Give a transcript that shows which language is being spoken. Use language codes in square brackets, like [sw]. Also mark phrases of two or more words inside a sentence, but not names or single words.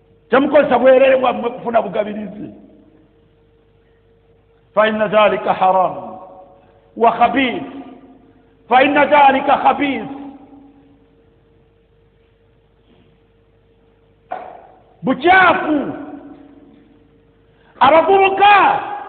[lg] Temukozesa bwereere bwammwe kufuna bugabirizi. [ar] فإن ذلك حرام وخبيث. فإن ذلك خبيث. [lg] Bukyafu. Abavubuka,